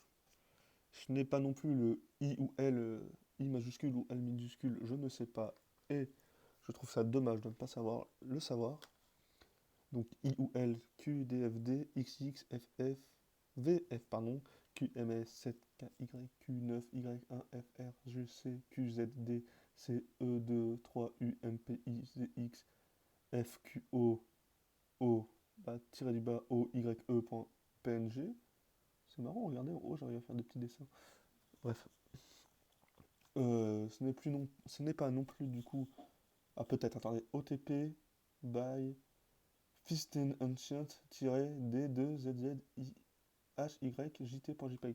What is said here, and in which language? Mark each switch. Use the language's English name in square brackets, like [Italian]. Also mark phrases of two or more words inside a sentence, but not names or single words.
[French] Ce n'est pas non plus le I ou L, I majuscule ou L minuscule, je ne sais pas. Et je trouve ça dommage de ne pas savoir le savoir. Donc I ou L, Q, D, F, D, X, X, F, F, V, F, pardon, Q, M, S, 7, K, Y, Q, 9, Y, 1, F, R, G, C, Q, Z, D, C, E, 2, 3, U, M, P, I, Z, X, F, Q, O, O, bah, tiré du bas, O, Y, E, point, PNG. C'est marrant, regardez, en haut, j'arrive à faire des petits dessins. Bref. Ce n'est pas non plus, du coup, ah, peut-être, attendez, OTP, by, Fisten Ancient-D2ZZIHYJT.jpg.